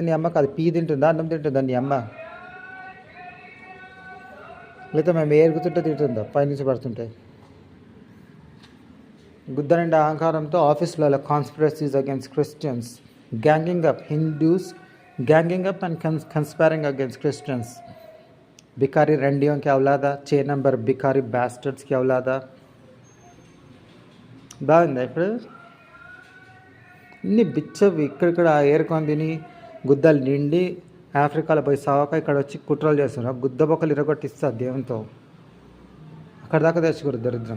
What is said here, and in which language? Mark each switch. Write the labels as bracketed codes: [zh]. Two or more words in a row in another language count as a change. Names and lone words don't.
[te] నీ అమ్మకి అది పీ తింటుందా, అన్నం తింటుందా నీ అమ్మ? లేకపోతే మేము ఏరుగుతుంటే తింటుందా పైనుంచి పడుతుంటే? గుద్దనిండి అహంకారంతో ఆఫీసులలో [en] conspiracies against Christians, ganging up Hindus, ganging up and conspiring against Christians. [hi] भिखारी रंडियों की औलादा, 6 नंबर भिखारी बास्टर्ड्स की औलादा. [te] బాగుందా? ఇప్పుడు ఇన్ని బిచ్చవి ఇక్కడిక్కడ ఏరుకొని తిని గుద్దలు నిండి ఆఫ్రికాలో పోయి సావక ఇక్కడ వచ్చి కుట్రలు చేస్తున్నారు. గుద్ద బొక్కలు ఇరగొట్టిస్తారు దేవునితో. అక్కడ దాకా తెచ్చుకోరు దరిద్రం.